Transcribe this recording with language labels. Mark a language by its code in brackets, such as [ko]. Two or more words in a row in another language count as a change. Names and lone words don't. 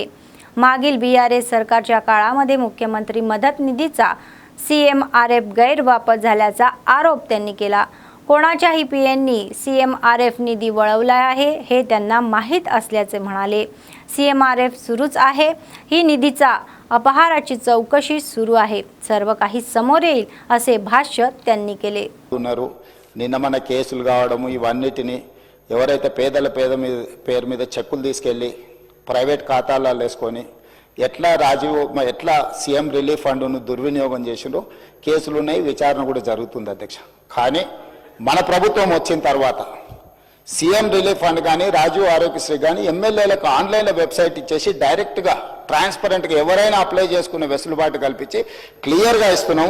[mr] मागील BRS सरकारच्या काळामध्ये मुख्यमंत्री मदत निधीचा CMRF गैरवापर झाल्याचा आरोप त्यांनी केला. कोणाच्याही PNनी CMRF निधी वळवला आहे हे त्यांना माहीत असल्याचे म्हणाले. CMRF सुरूच आहे. ही निधीचा अपहाराची चौकशी सुरू आहे. सर्व काही समोर येईल असे भाष्य त्यांनी केले. [te] నిన్న మన కేసులు కావడము ఇవన్నిటిని ఎవరైతే పేరు మీద చెక్కులు తీసుకెళ్ళి ప్రైవేట్ ఖాతాలలో వేసుకొని ఎట్లా ఎట్లా సీఎం రిలీఫ్ ఫండ్ను దుర్వినియోగం చేసిండ్రో కేసులు ఉన్నాయి, విచారణ కూడా జరుగుతుంది అధ్యక్ష. కానీ మన ప్రభుత్వం వచ్చిన తర్వాత సీఎం రిలీఫ్ ఫండ్ కానీ రాజీవ్ ఆరోగ్యశ్రీ కానీ ఎమ్మెల్యేలకు ఆన్లైన్లో వెబ్సైట్ ఇచ్చేసి డైరెక్ట్గా ట్రాన్స్పరెంట్గా ఎవరైనా అప్లై చేసుకునే వెసులుబాటు కల్పించి క్లియర్గా ఇస్తున్నాము.